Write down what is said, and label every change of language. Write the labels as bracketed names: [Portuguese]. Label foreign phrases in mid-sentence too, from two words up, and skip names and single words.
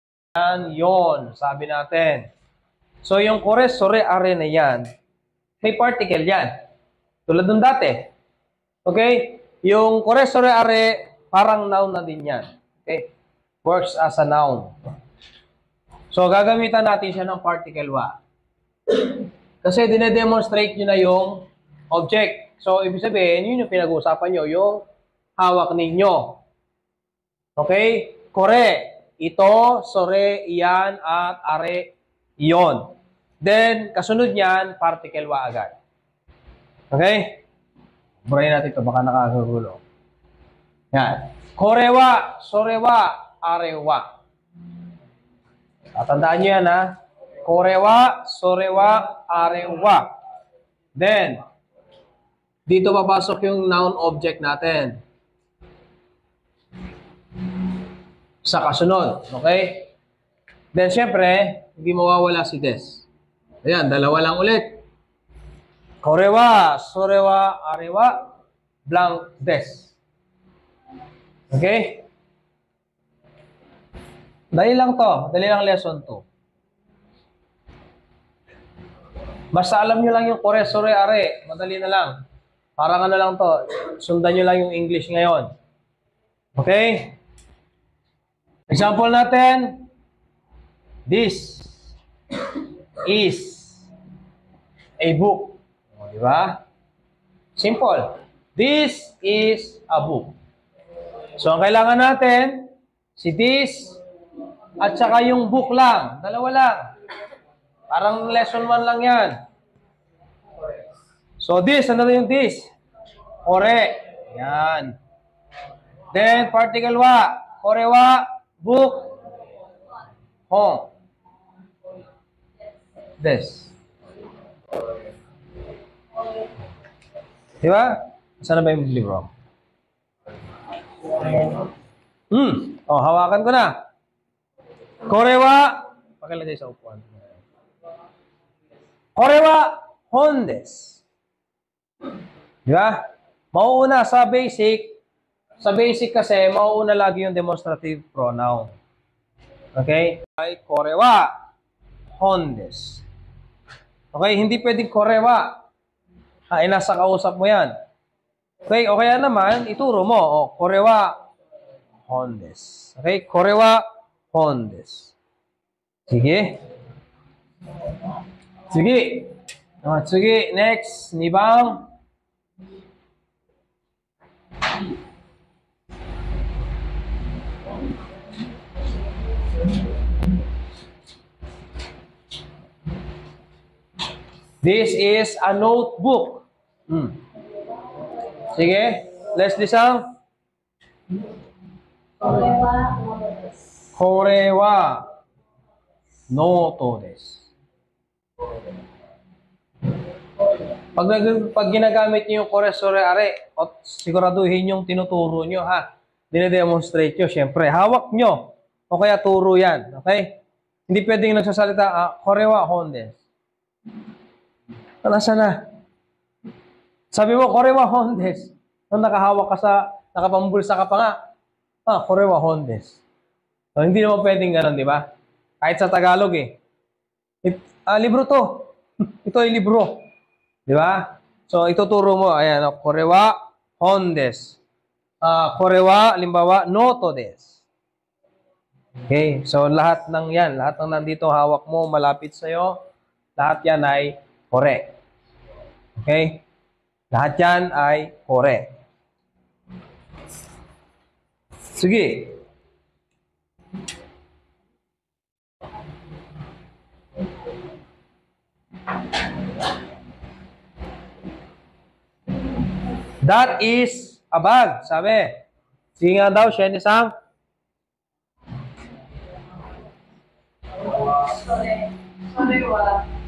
[Filipino] Yan, yon, sabi natin. So, yung [Japanese] kore, sore, are [Filipino] na yan, may particle yan. Tulad nung dati. Okay? Yung [Japanese] kore, sore, are, [Filipino] parang noun na din yan. [English] Okay? Works as a noun. [Filipino] So, gagamitan natin siya ng particle wa. Kasi dinedemonstrate nyo na yung object. So, ibig sabihin, yun yung pinag-uusapan nyo, yung hawak ninyo. Okay? Kore. Ito, sore, iyan, at are, iyon. Then, kasunod niyan, particle wa agad. Okay? Burahin natin ito, baka nakakagulo. Yan. [Japanese] Korewa, sorewa, arewa. [Filipino] Tatandaan nyo yan, ha? [Japanese] Korewa, sorewa, arewa. [Filipino] Then, dito papasok yung noun object natin. Sa kasunod. Okay? Then, syempre, hindi mawawala si des. Ayan, dalawa lang ulit. [Japanese] Korewa, sorewa, arewa, blank des. [Filipino] Okay? Dali lang to. Dali lang lesson to. Basta alam nyo lang yung [Japanese] kore, sore, are. [Filipino] Madali na lang. Parang ano lang to. Sundan nyo lang yung English ngayon. Okay? Example natin. [English] This is a book. [Filipino] O, di ba? [English] Simple. This is a book. [Filipino] So, ang kailangan natin, si this, at saka yung book lang. Dalawa lang. Parang lesson 1 lang yan. So, this, ano na yung this? Kore. Yan. Then, particle wa. [Japanese] Kore wa, [English] book, home. This. [Filipino] Diba? Saan na ba yung libro? Oh, hawakan ko na. Korewa. Pakilagay sa upuan. [Japanese] Korewa hondes. [Filipino] Diba? Mauuna sa basic. Sa basic kasi, mauuna lagi yung demonstrative pronoun. Okay? Ay, [Japanese] korewa hondes. [Filipino] Okay? Hindi pwedeng korewa. Ay, nasa kausap mo yan. Okay? O kaya naman, ituro mo. O, [Japanese] korewa hondes. Okay? Korewa hondes. [Filipino] Sige. Sige. Sige. [Japanese] Next. Nibang. [English] This is a notebook. [Filipino] Sige. Leslie Sang. [Japanese] Korewa noto desu. Korewa noto desu. [Filipino] Pag ginagamit niyo yung [Japanese] kore, sore, are, [Filipino] siguraduhin yung tinuturo nyo, ha? Dinedemonstrate nyo, syempre. Hawak nyo. O kaya turo yan. Okay? Hindi pwedeng nagsasalita, [Japanese] korewa hondes. [Filipino] Nasa na? Sabi mo, [Japanese] korewa hondes. [Filipino] Nung nakahawak ka sa, nakapambulsa ka pa nga, [Japanese] korewa hondes. [Filipino] So, hindi naman pwedeng ganun, di ba? Kahit sa Tagalog eh. Libro to. Ito ay libro. Di ba? So, ituturo mo, ayan, [Japanese] korewa hondes. Korewa, limbawa, noto desu. Okay? [Filipino] So, lahat ng yan, lahat ng nandito hawak mo, malapit sa'yo, lahat yan ay kore. Okay? Lahat yan ay kore. Sige. [English] That is a bag, sabi. [Filipino] Sige nga daw, Shen-san. [Japanese] Korewa.